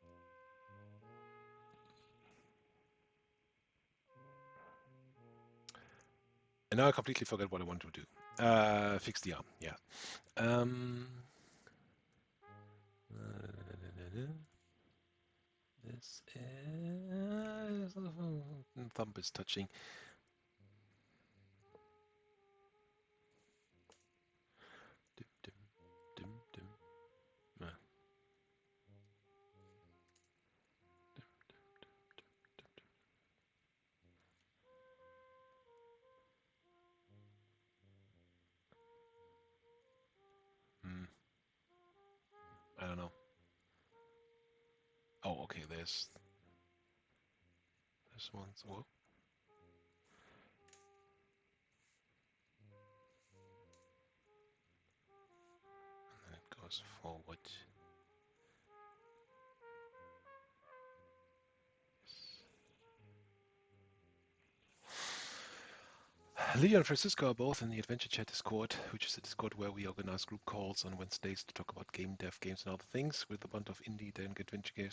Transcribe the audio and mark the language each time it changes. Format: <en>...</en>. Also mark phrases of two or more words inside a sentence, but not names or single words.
<en>And now I completely forgot what I want to do. Fix the arm. Yeah. Um, this is thumb is touching. Dim, dim, dim, dim. Hmm, I don't know. Oh, okay. There's one. Whoa, and it goes forward. Leo and Francisco are both in the Adventure Chat Discord, which is a Discord where we organize group calls on Wednesdays to talk about game dev, games, and other things with a bunch of indie and adventure games.</en>